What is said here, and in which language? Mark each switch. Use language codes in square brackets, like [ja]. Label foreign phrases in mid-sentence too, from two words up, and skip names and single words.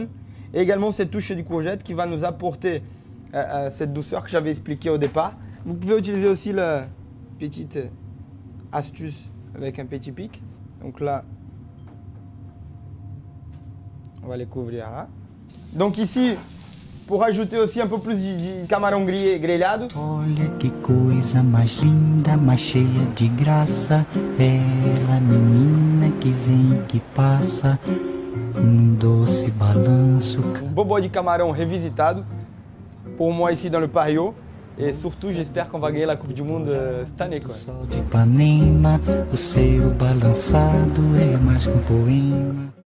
[fr] Et également cette touche de courgette qui va nous apporter cette douceur que j'avais expliquée au départ. Vous pouvez utiliser aussi la petite astuce avec un petit pic. Donc là, on va les couvrir là. Donc ici, pour ajouter aussi un peu plus de [pt] camarão grelhado. Olha que coisa mais linda, mais cheia de graça. Ela, menina que vem e que passa. Doce balanço. [fr] Un [pt] bobo de camarão [fr] revisitado pour moi ici dans le Pario. Et surtout, j'espère qu'on va gagner la Coupe du Monde cette année. [pt] Sol de Ipanema, o seu balançado é mais que um poema.